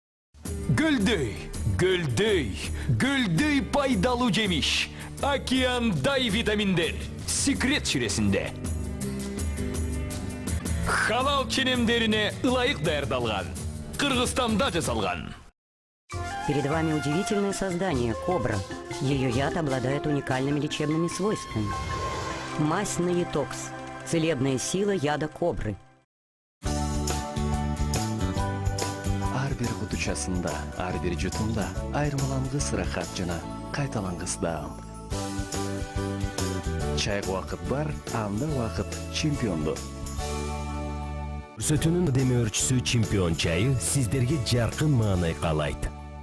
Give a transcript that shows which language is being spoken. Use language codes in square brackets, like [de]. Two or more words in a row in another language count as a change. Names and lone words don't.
[ky] Гөлдөй пайдалуу жемиш. Океандай витаминдер. Секрет чиресинде. Халал ченемдерине ылайык даярдалган. Кыргызстанда жасалган. [ru] Перед вами удивительное создание – кобра. Ее яд обладает уникальными лечебными свойствами. Мазь Наитокс – целебная сила яда кобры. [ky] Ар бир кутучасында, ар бир жутумда айырмалангыс рахат жана кайталангыс даам. Чайга убакыт бар, анда убакыт чемпионду. Көрсөтүүнүн демөөрчүсү чемпион чайы сиздерге жаркын маанай каалайт.